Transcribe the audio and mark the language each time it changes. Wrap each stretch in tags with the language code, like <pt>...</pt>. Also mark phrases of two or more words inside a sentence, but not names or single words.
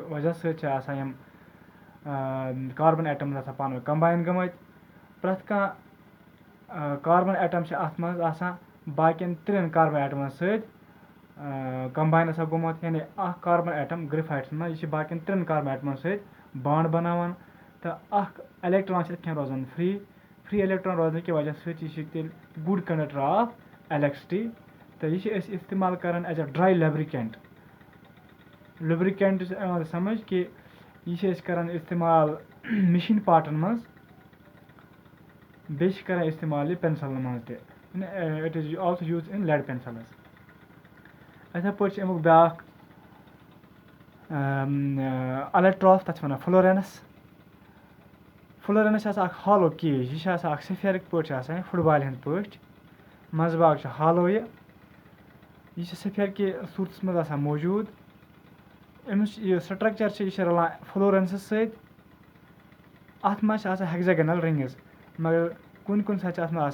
<ks>وجہ سۭتۍ چھِ آسان یِم</ks> <en>carbon atoms</en> <ks>آسان پانہٕ ؤنۍ کمباین گٔمٕتۍ پرٛٮ۪تھ کانٛہہ</ks> <en>carbon atom</en> <ks>چھِ اَتھ منٛز آسان باقین 3 کاربن ایٹمن سۭتۍ کمباین آسان گوٚمُت یعنی اکھ</ks> <en>carbon atom</en> <ks>گرٛیفایٹَس منٛز یہِ چھِ باقین 3 کاربن ایٹمن سۭتۍ بانڈ بناوان تہٕ اکھ الیکٹران چھِ اِتھ کٔنۍ روزان</ks> <en>free electron</en> <ks>روزنہٕ کہِ وجہ سۭتۍ یہِ چھِ تیٚلہِ</ks> <en>good conductor of electricity</en> <ks>تہٕ یہِ چھِ أسۍ استعمال کران</ks> <en>as a dry lubricant</en> <ks>چھِ یِوان سمجھ کہِ یہِ چھِ أسۍ کران استعمال مِشیٖن پارٹن منٛز بیٚیہِ چھِ کران استعمال یہِ پینسلن منٛز تہِ</ks> <en>it is also use in lead pencils</en> <ks>یِتھے پٲٹھۍ چھِ اَمیُک بیٛاکھ الیکٹراف تَتھ چھِ وَنان فلورینس چھِ آسان اکھ</ks> <en>hollow cage</en> <ks>یہِ چھِ آسان اکھ سفیرٕکۍ پٲٹھۍ چھِ آسان یہِ فُٹ بالہِ ہِنٛدۍ پٲٹھۍ منٛزٕ باگ چھِ ہالو یہِ چھِ سفیر کہِ صوٗرتَس منٛز آسان موجوٗد أمِس یہِ سٹرکچر چھِ یہِ چھِ رلان فلورینسَس سۭتۍ اَتھ منٛز چھِ آسان</ks> <en>hexagonal rings</en> <ks>مگر کُنہِ ساتہٕ چھِ اَتھ منٛز</ks>